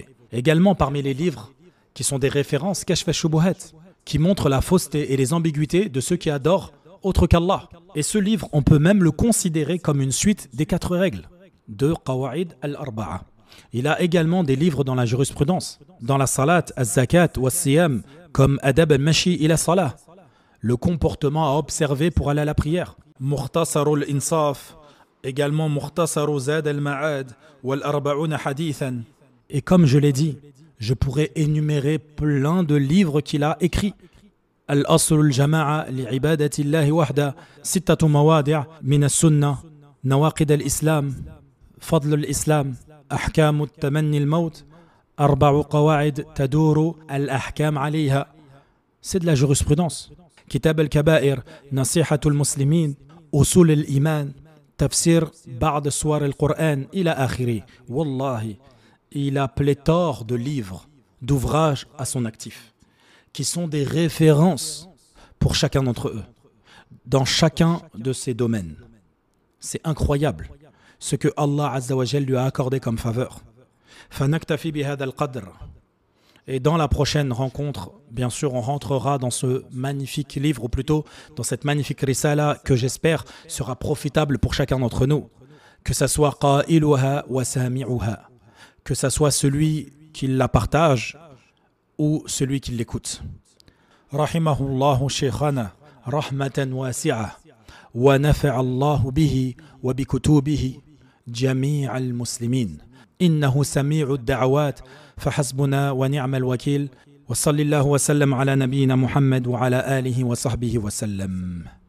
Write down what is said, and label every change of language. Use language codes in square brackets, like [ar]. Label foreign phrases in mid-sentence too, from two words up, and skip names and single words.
[fr] Également parmi les livres qui sont des références, Kashf al-Shubuhat, qui montrent la fausseté et les ambiguïtés de ceux qui adorent autre qu'Allah. Et ce livre, on peut même le considérer comme une suite des 4 règles de Qawa'id al-Arba'a. Il a également des livres dans la jurisprudence, dans la salat, al-zakat ou al-siyam, comme Adab al-Mashi ila salah, le comportement à observer pour aller à la prière. Mukhtasar al-Insaf, également Mukhtasar Zad al-Ma'ad ou al-Arba'una hadithan. Et comme je l'ai dit, je pourrais énumérer plein de livres qu'il a écrits. [ar] الأصل الجامع لعبادة الله وحده ستة مواضع من السنة نواقض الإسلام فضل الإسلام أحكام تمني الموت أربع قواعد تدور الأحكام عليها. [fr] C'est de la jurisprudence. [ar] كتاب الكبائر نصيحة المسلمين أصول الإيمان تفسير بعض سور القرآن إلى آخره. [fr] Wallahi, il a pléthore de livres, d'ouvrages à son actif, qui sont des références pour chacun d'entre eux, dans chacun de ces domaines. C'est incroyable ce que [ar] الله عز وجل [fr] lui a accordé comme faveur. [ar] فَنَكْتَفِي بِهَذَا الْقَدْرِ. [fr] Et dans la prochaine rencontre, bien sûr, on rentrera dans ce magnifique livre, ou plutôt dans cette magnifique risala que j'espère sera profitable pour chacun d'entre nous, que ça soit [ar] قائلها وسامعها, [fr] que ça soit celui qui la partage ou celui qui l'écoute. [ar] رحمه الله شيخنا رحمة واسعة ونفع الله به وبكتبه جميع المسلمين. إنه سميع الدعوات فحسبنا ونعم الوكيل وصلى الله وسلم على نبينا محمد وعلى آله وصحبه وسلم.